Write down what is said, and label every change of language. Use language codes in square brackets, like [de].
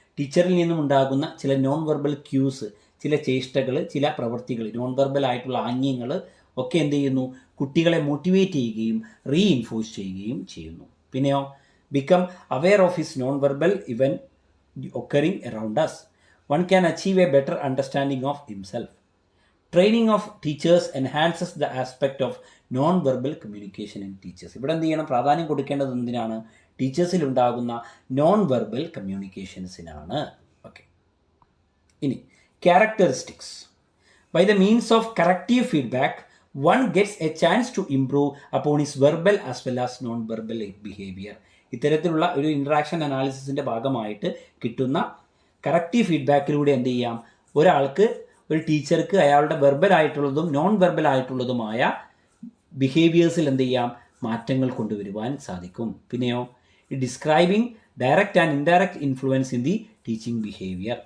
[ml] ടീച്ചറിൽ നിന്നും ഉണ്ടാകുന്ന ചില നോൺ വെർബൽ ക്യൂസ്, ചില ചേഷ്ടകൾ, ചില പ്രവൃത്തികൾ, നോൺ വെർബൽ ആയിട്ടുള്ള ആംഗ്യങ്ങൾ ഒക്കെ എന്ത് ചെയ്യുന്നു, കുട്ടികളെ മോട്ടിവേറ്റ് ചെയ്യുകയും റീഇൻഫോഴ്സ് ചെയ്യുകയും ചെയ്യുന്നു. പിന്നെയോ [en] Become aware of his non verbal ഇവൻ occurring around us. One can achieve a better understanding of himself. Training of teachers enhances the aspect of non-verbal communication in teachers. [ml] ഇവിടെ എന്ത് ചെയ്യണം, പ്രാധാന്യം കൊടുക്കേണ്ടത് എന്തിനാണ്, ടീച്ചേഴ്സിൽ ഉണ്ടാകുന്ന നോൺ വെർബൽ കമ്മ്യൂണിക്കേഷൻസിനാണ്. ഓക്കെ, ഇനി characteristics. [en] By the means of corrective feedback one gets a chance to improve upon his verbal as well as non-verbal behavior. [ml] ഇത്തരത്തിലുള്ള ഒരു ഇൻട്രാക്ഷൻ അനാലിസിസിൻ്റെ ഭാഗമായിട്ട് കിട്ടുന്ന കറക്റ്റീവ് ഫീഡ്ബാക്കിലൂടെ എന്ത് ചെയ്യാം, ഒരാൾക്ക്, ഒരു ടീച്ചർക്ക് അയാളുടെ വെർബൽ ആയിട്ടുള്ളതും നോൺ വെർബൽ ആയിട്ടുള്ളതുമായ ബിഹേവിയേഴ്സിൽ എന്ത് ചെയ്യാം, മാറ്റങ്ങൾ കൊണ്ടുവരുവാൻ സാധിക്കും. പിന്നെയോ [en] Describing direct and indirect influence in the teaching behaviour.